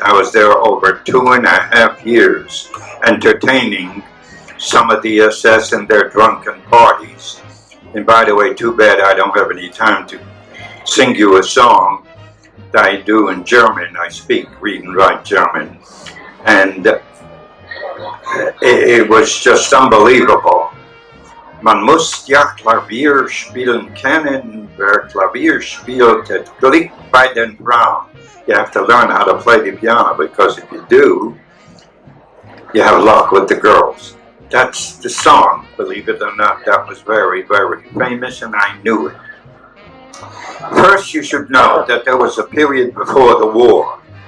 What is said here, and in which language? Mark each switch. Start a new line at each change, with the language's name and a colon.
English: I was there over 2.5 years, entertaining some of the SS and their drunken parties. And by the way, too bad I don't have any time to sing you a song that I do in German. I speak, read and write German. And it was just unbelievable.
German: Man muss ja Klavier spielen können, wer Klavier spielt, het Glück bei den Frauen.
English: You have to learn how to play the piano, because if you do, you have luck with the girls. That's the song, believe it or not. That was very, very famous, and I knew it. First, you should know that there was a period before the war.